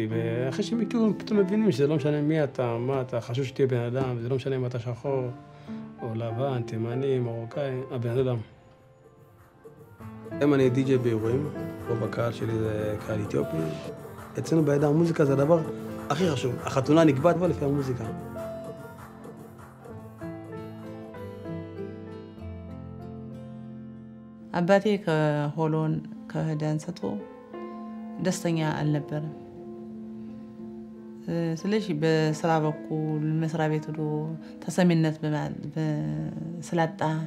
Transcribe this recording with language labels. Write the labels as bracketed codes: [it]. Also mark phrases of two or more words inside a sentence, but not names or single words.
[he] ואחרי שהם הכירו, הם פתאום מבינים שזה לא משנה מי אתה, מה אתה, חשוב שתהיה בן אדם, וזה לא משנה אם אתה שחור, או לבן, תימני, מרוקאי, הבן אדם. היום אני די-ג'יי באירועים, רוב הקהל שלי זה קהל אתיופי. אצלנו בעדה המוזיקה זה הדבר הכי חשוב. החתונה נקבעת בה לפי המוזיקה. [am] አባቴ ከሆሎን ከህዳን ሰጥቶ ደስተኛ አልነበረም። ስለዚህ በስራ በኩል መስሪያ ቤት ሄዶ ተሰሚነት ስላጣ